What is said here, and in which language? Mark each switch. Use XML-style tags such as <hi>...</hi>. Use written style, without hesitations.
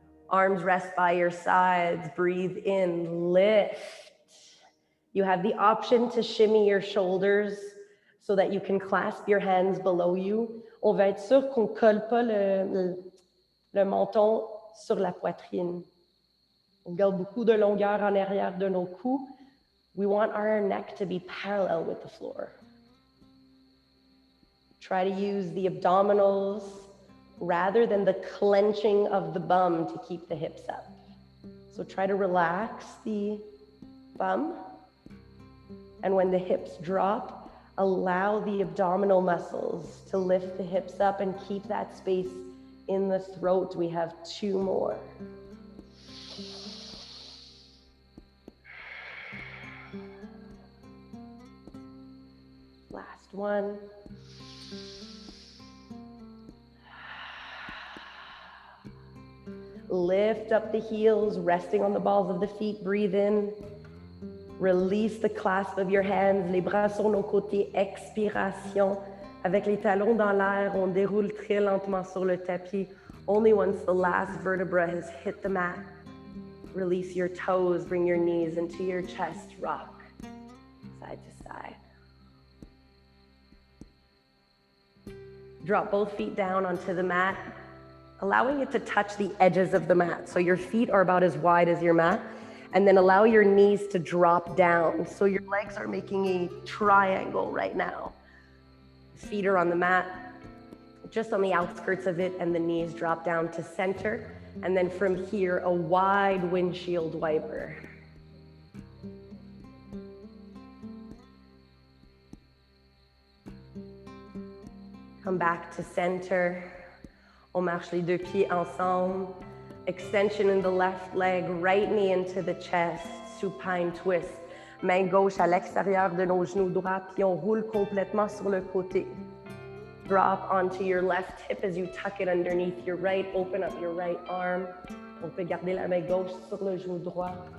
<en>Arms rest by your sides, breathe in, lift. You have the option to shimmy your shoulders so that you can clasp your hands below you.</en> <fr>On va être sûr qu'on ne colle pas le menton sur la poitrine. On garde beaucoup de longueur en arrière de nos coups.</fr> <en>We want our neck to be parallel with the floor. Try to use the abdominals rather than the clenching of the bum to keep the hips up. So try to relax the bum. And when the hips drop, allow the abdominal muscles to lift the hips up and keep that space in the throat. We have 2 more. Last one. Lift up the heels, resting on the balls of the feet. Breathe in. Release the clasp of your hands.</en> <fr>Les bras sur nos côtés. Expiration. Avec les talons dans l'air, on déroule très lentement sur le tapis.</fr> <en>Only once the last vertebra has hit the mat. Release your toes. Bring your knees into your chest. Rock side to side. Drop both feet down onto the mat, allowing it to touch the edges of the mat. So your feet are about as wide as your mat, and then allow your knees to drop down. So your legs are making a triangle right now. Feet are on the mat, just on the outskirts of it, and the knees drop down to center. And then from here, a wide windshield wiper. Come back to center.</en> <fr>On marche les deux pieds ensemble.</fr> <en>Extension in the left leg, right knee into the chest, supine twist.</en> <fr>Main gauche à l'extérieur de nos genoux droits, puis on roule complètement sur le côté.</fr> <en>Drop onto your left hip as you tuck it underneath your right. Open up your right arm.</en> <fr>On peut garder la main gauche sur le genou droit.</fr>